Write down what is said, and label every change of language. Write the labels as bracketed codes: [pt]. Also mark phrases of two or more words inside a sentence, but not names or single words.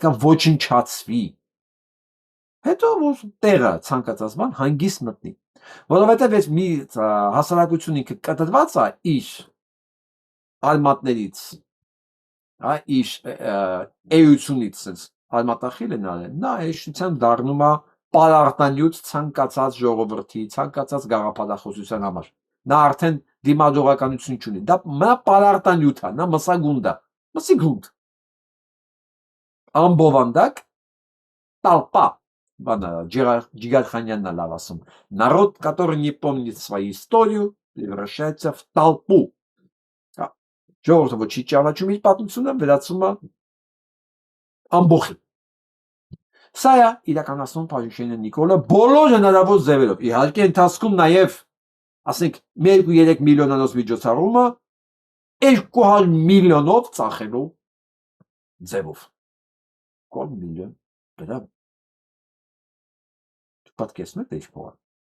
[hy] է ոչնչացվի։ Հետո որ տեղը ցանկացած բան հանգիստ մտնի։ Որովհետև այս մի հասարակություն ինքը կտրված է իր ալմատներից, իր էությունից, sense ալմատախիլ են արել, նա էշությամբ դառնում է պարարտանյութ ցանկացած ժողովրդի, ցանկացած գաղափարախոսության համար։ Նա արդեն դիմադրողականություն չունի։ Դա պարարտանյութ է, նա մսագունդ է, մսիգունդ։ [ru] Ամբովանդակ толпа, Джигарханьянна [hy] լավ ասում, [ru] народ, который не помнит свою историю, превращается в толпу։ [hy] Ժողովուրդը ոչ չի ճանաչում իր պատմությունը, վերածվում է ամբողջ։ Սա է իրականացնում Փաշինյանը Նիկոլը բոլոր հնարավոր ձևերով։ Իհարկե ընթացքում նաև, ասենք, 2-3 միլիոնանոց միջոցառումը 200 միլիոնով ծախելու ձևով։ 2 միլիոն դրամ։ Պատկերացնում եք ինչ փող։